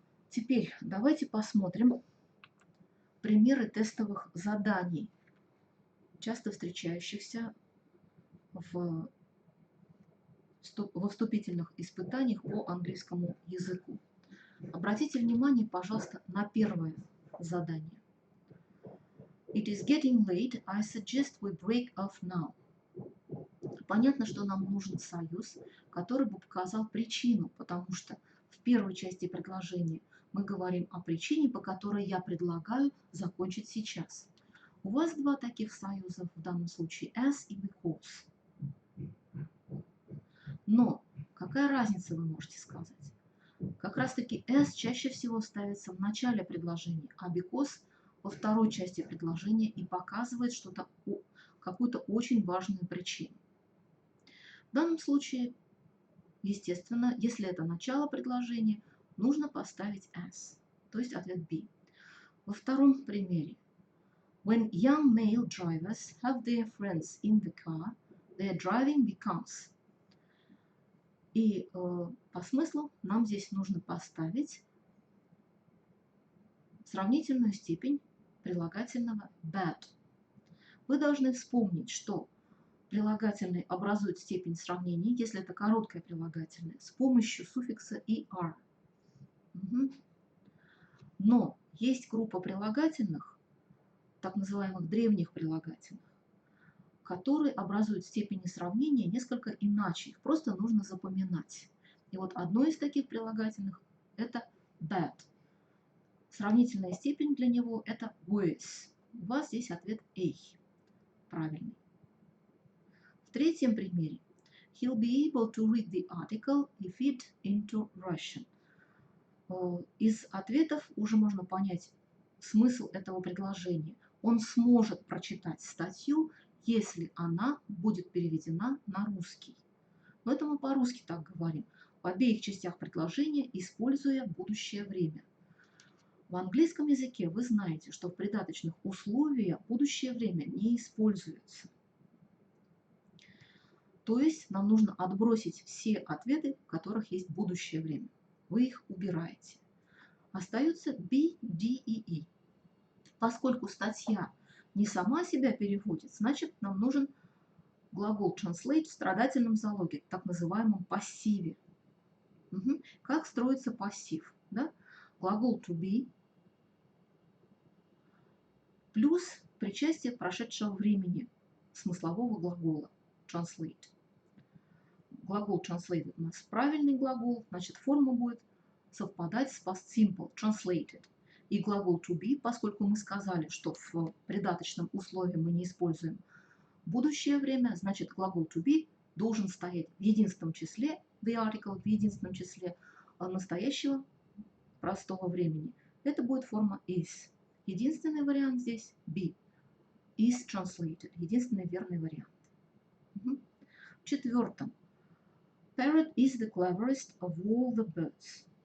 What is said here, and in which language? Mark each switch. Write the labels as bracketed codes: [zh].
[ru] Теперь давайте посмотрим примеры тестовых заданий, часто встречающихся во вступительных испытаниях по английскому языку. Обратите внимание, пожалуйста, на первое задание. [en] It is getting late. I suggest we break off now. [ru] Понятно, что нам нужен союз, который бы показал причину, потому что в первой части предложения мы говорим о причине, по которой я предлагаю закончить сейчас. У вас два таких союза, в данном случае as и because. Но какая разница, вы можете сказать? Как раз таки as чаще всего ставится в начале предложения, а because во второй части предложения и показывает что-то, какую-то очень важную причину. В данном случае, естественно, если это начало предложения, нужно поставить as, то есть ответ B. Во втором примере. [en] When young male drivers have their friends in the car, their driving becomes. [ru] И по смыслу нам здесь нужно поставить сравнительную степень прилагательного bad. Вы должны вспомнить, что прилагательный образует степень сравнения, если это короткое прилагательное, с помощью суффикса er. Но есть группа прилагательных, так называемых древних прилагательных, которые образуют степени сравнения несколько иначе. Их просто нужно запоминать. И вот одно из таких прилагательных – это bad. Сравнительная степень для него – это worse. У вас здесь ответ A. Правильный. В третьем примере. [en] He'll be able to read the article if it into Russian. [ru] Из ответов уже можно понять смысл этого предложения. Он сможет прочитать статью, если она будет переведена на русский. Но это мы по-русски так говорим. В обеих частях предложения, используя будущее время. В английском языке вы знаете, что в придаточных условиях будущее время не используется. То есть нам нужно отбросить все ответы, в которых есть будущее время. Вы их убираете. Остается B, D и E. Поскольку статья не сама себя переводит, значит нам нужен глагол translate в страдательном залоге, так называемом пассиве. Как строится пассив? Да? Глагол to be плюс причастие прошедшего времени смыслового глагола translate. Глагол translate у нас правильный глагол, значит форма будет совпадать с past simple, translated. И глагол to be, поскольку мы сказали, что в придаточном условии мы не используем будущее время, значит глагол to be должен стоять в единственном числе, the article в единственном числе настоящего простого времени. Это будет форма is. Единственный вариант здесь be. [en] Is translated. [ru] Единственный верный вариант. В четвертом. [en] Parrot is the cleverest of all the birds.